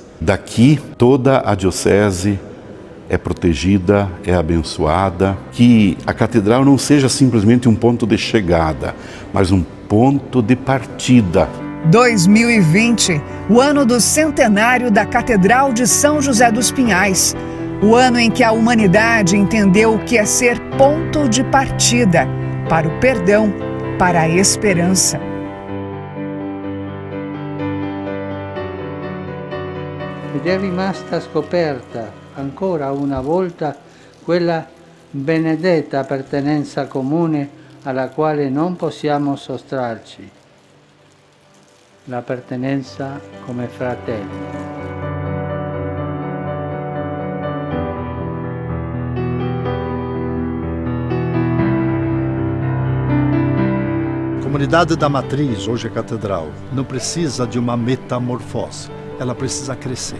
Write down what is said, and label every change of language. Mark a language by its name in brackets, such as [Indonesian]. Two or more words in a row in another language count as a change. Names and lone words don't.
[Portuguese] Daqui, toda a diocese é protegida, é abençoada, que a catedral não seja simplesmente um ponto de chegada, mas um ponto de partida. 2020, o ano do centenário da Catedral de São José dos Pinhais, o ano em que a humanidade entendeu o que é ser ponto de partida para o perdão, para a esperança. [Italian] Ed è rimasta scoperta ancora una volta quella benedetta appartenenza comune alla quale non possiamo sottrarci, l'appartenenza come fratelli. [Portuguese] A comunidade da Matriz, hoje a Catedral, não precisa de uma metamorfose. Ela precisa crescer.